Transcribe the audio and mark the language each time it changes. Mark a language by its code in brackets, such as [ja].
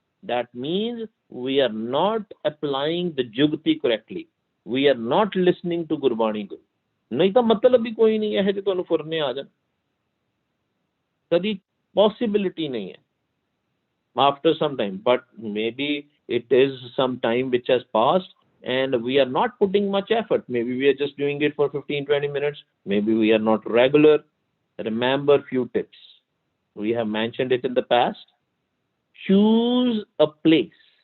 [en] That means we are not applying the jugti correctly. We are not listening to Gurbani. [hi] नहीं तो मतलब भी कोई नहीं है जो [pa] ਤੁਹਾਨੂੰ ਫੁਰਨੇ ਆ ਜਾਣ, [hi] कभी possibility नहीं है [en] after some time. But maybe it is some time which has passed and we are not putting much effort. Maybe we are just doing it for 15-20 minutes. Maybe we are not regular. Remember few tips. We have mentioned it in the past. Choose a place.